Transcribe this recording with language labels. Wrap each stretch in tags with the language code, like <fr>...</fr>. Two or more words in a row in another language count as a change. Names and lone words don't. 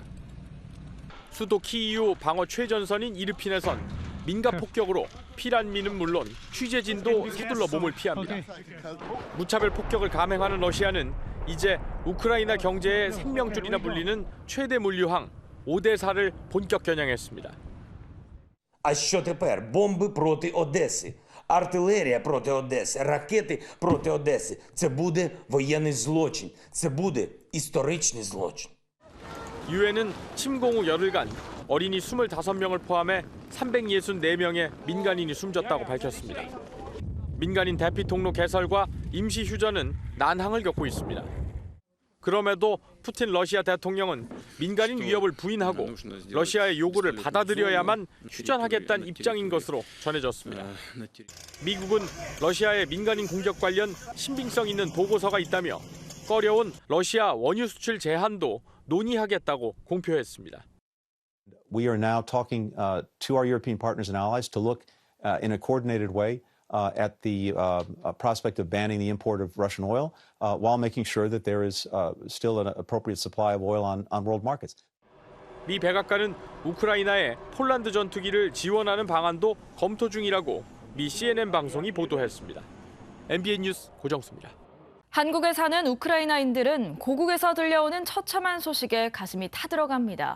<ko>수도 키이우 방어 최전선인 이르핀에선 민가 폭격으로 피난민은 물론 취재진도 서둘러 몸을 피합니다. 무차별 폭격을 감행하는 러시아는 이제 우크라이나 경제의 생명줄이나 불리는 최대 물류항 오데사를 본격 겨냥했습니다.</ko> <uk>А що тепер? Бомби проти Одеси, артилерія проти Одеси, ракети проти Одеси. Це буде воєнний злочин, це буде історичний злочин.</uk> <ko>유엔은 침공 후 열흘간 어린이 25명을 포함해 364명의 민간인이 숨졌다고 밝혔습니다. 민간인 대피 통로 개설과 임시 휴전은 난항을 겪고 있습니다. 그럼에도 푸틴 러시아 대통령은 민간인 위협을 부인하고 러시아의 요구를 받아들여야만 휴전하겠다는 입장인 것으로 전해졌습니다. 미국은 러시아의 민간인 공격 관련 신빙성 있는 보고서가 있다며 꺼려온 러시아 원유 수출 제한도 논의하겠다고 공표했습니다.</ko> <en>We are now talking to our European partners and allies to look in a coordinated way at the prospect of banning the import of Russian oil while making sure that there is still an appropriate supply of oil on world markets.</en> <ko>미 백악관은 우크라이나에 폴란드 전투기를 지원하는 방안도 검토 중이라고 미 CNN 방송이 보도했습니다. MBN 뉴스 고정수입니다. 한국에 사는 우크라이나인들은 고국에서 들려오는 처참한 소식에 가슴이 타들어갑니다.</ko>